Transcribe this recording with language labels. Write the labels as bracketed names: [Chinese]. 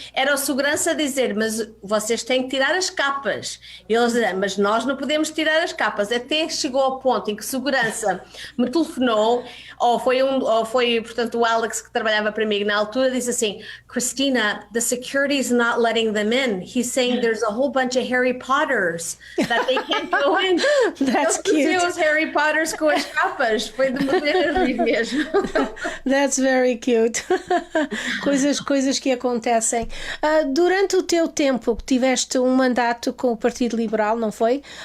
[Portuguese] Era o segurança a dizer, mas vocês têm que tirar as capas. E eles diziam, mas nós não podemos tirar as capas. Até chegou ao ponto em que segurança me telefonou, ou foi, portanto, o Alex que trabalhava para mim na altura, disse assim, Christina, [English] the security is not letting them in. He's saying there's a whole bunch of Harry Potters that they can't go in. That's cute. [Portuguese] Os Harry Potters com as capas, foi de morrer a rir mesmo. [English] That's very cute. [Portuguese] coisas que acontecem. Durante o teu tempo, tiveste um mandato com o Partido Liberal, não foi?